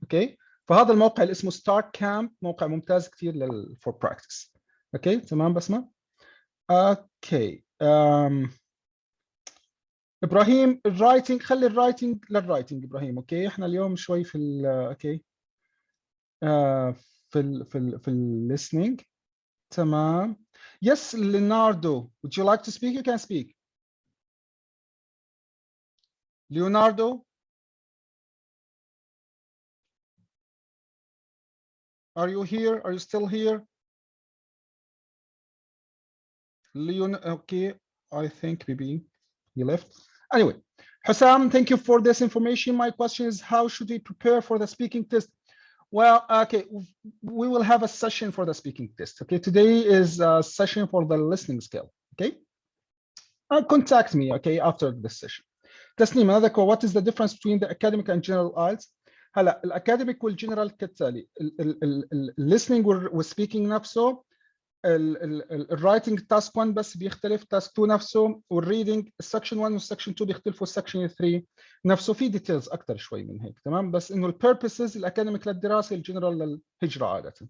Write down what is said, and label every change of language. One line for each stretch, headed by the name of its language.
Arabic: اوكي فهذا الموقع اللي اسمه ستار كامب موقع ممتاز كثير
English: For practice.
Arabic: اوكي تمام بسمة. اوكي ابراهيم الرايتنج. خلي الرايتنج للرايتنج ابراهيم. اوكي احنا اليوم شوي في ال اوكي في الليسننج. تمام.
English: Yes Leonardo would you like to speak? You can speak. Leonardo are you here? Are you still here? Leon. Okay I think maybe he left. Anyway Hussam, thank you for this information. My question is how should we prepare for the speaking test? Well, okay, we will have a session for the speaking test. Okay, today is a session for the listening skill. Okay, contact me. Okay, after this session. تسنيم another call. What is the difference between the academic and general IELTS?
Arabic: هلا الأكاديميك والجنرال كالتالي. listening والspeaking نفسه. الرايتنج تاسك 1 بس بيختلف. تاسك 2 نفسه. والريدنج السكشن 1 والسكشن 2 بيختلفوا. السكشن 3 نفسه في ديتيلز اكثر شوي من هيك. تمام بس انه البيربسز الاكاديميك للدراسه الجنرال للهجره عاده.